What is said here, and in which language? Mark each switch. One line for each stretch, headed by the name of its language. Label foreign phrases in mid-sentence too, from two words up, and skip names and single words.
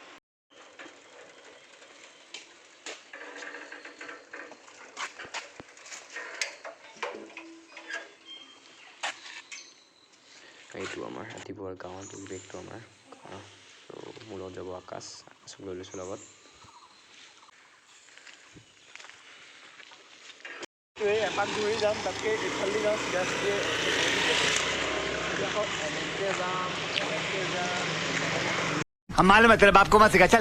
Assamese: এইটো আমাৰ ৰাতিপুৱাৰ গাঁৱত বেগটো আমাৰ তো মোৰ লগত যাব আকাশক লৈ লৈছোঁ লগত এপাক ঘূৰি যাম তাতকে ইফালে যাওঁ চিধা চিধি
Hindi: हम मालूम है तेरे बाप को मत सिखा चल